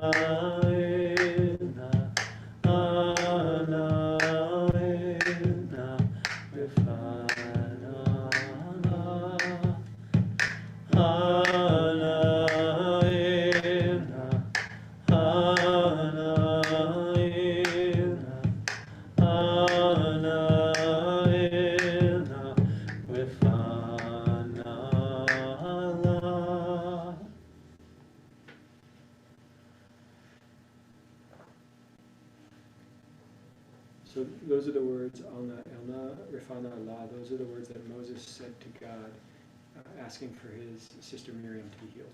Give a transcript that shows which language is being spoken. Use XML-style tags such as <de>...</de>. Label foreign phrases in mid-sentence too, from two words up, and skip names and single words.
<he>Ena, Ana, Ena, Refana, Ana, Ena, Ana, Ena, Ana, Ena, Refana.</he> <en>So those are the words,</en> <he>Alna, Elna, Refana, Allah.</he> <en>Those are the words that Moses said to God, asking for his sister Miriam to be healed.</en>